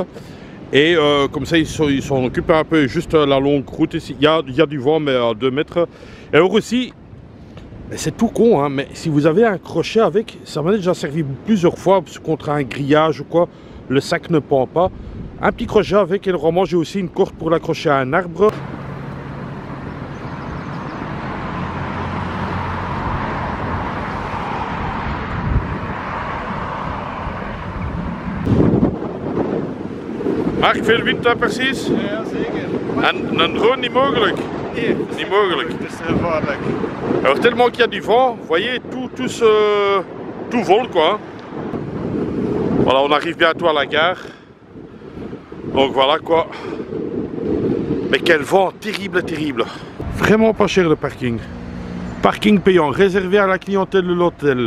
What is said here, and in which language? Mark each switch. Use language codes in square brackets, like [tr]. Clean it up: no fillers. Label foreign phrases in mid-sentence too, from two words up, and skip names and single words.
[fr] Et comme ça il s'en occupe un peu, juste la longue route ici. Il y a du vent mais à 2 mètres. Et alors aussi, C'est tout con, hein, mais si vous avez un crochet avec, ça m'a déjà servi plusieurs fois contre un grillage ou quoi, le sac ne pend pas. Un petit crochet avec, et normalement j'ai aussi une corde pour l'accrocher à un arbre. [nl] Mark, veel wind daar precies? Ja, zeker. En een drone niet mogelijk? Nee, Niet mogelijk. het is gevaarlijk. [fr] Alors tellement qu'il y a du vent, vous voyez, tout vole quoi. Voilà, on arrive bientôt à la gare. Donc voilà quoi. Mais quel vent terrible, terrible. Vraiment pas cher le parking. Parking payant, réservé à la clientèle de l'hôtel.